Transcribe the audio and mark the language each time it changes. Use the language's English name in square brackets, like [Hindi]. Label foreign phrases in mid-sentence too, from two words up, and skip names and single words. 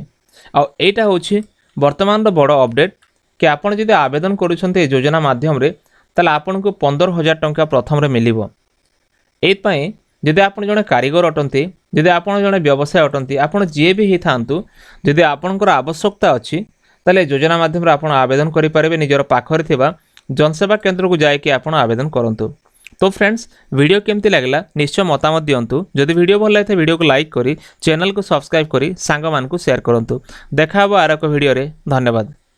[Odia] ଆଉ ଏଇଟା ହେଉଛି ବର୍ତ୍ତମାନର ବଡ଼ ଅପଡ଼େଟ୍ କି ଆପଣ ଯଦି ଆବେଦନ କରୁଛନ୍ତି ଏ ଯୋଜନା ମାଧ୍ୟମରେ, ତାହେଲେ ଆପଣଙ୍କୁ 15,000 ଟଙ୍କା ପ୍ରଥମରେ ମିଳିବ। ଏଇଥିପାଇଁ ଯଦି ଆପଣ ଜଣେ କାରିଗର ଅଟନ୍ତି, ଯଦି ଆପଣ ଜଣେ ବ୍ୟବସାୟ ଅଟନ୍ତି, ଆପଣ ଯିଏ ବି ହେଇଥାନ୍ତୁ, ଯଦି ଆପଣଙ୍କର ଆବଶ୍ୟକତା ଅଛି ତାହେଲେ ଏ ଯୋଜନା ମାଧ୍ୟମରେ ଆପଣ ଆବେଦନ କରିପାରିବେ। ନିଜର ପାଖରେ ଥିବା ଜନସେବା କେନ୍ଦ୍ରକୁ ଯାଇକି ଆପଣ ଆବେଦନ କରନ୍ତୁ। ତୋ ଫ୍ରେଣ୍ଡସ, ଭିଡିଓ କେମତି ଲାଗଲା ନିଶ୍ଚୟ ମତାମତ ଦିଅନ୍ତୁ। ଯଦି ଭିଡିଓ ଭଲ ଲାଗେ ଭିଡିଓକେ ଲାଇକ କରେ ଚ୍ୟାନେଲ को ସବସ୍କ୍ରାଇବ କରେ ସାଙ୍ଗ ମାନକୁ ସେୟାର କରନ୍ତୁ। ଦେଖା ହବୋ ଆର ଏକ ଭିଡିଓରେ। ଧନ୍ୟବାଦ।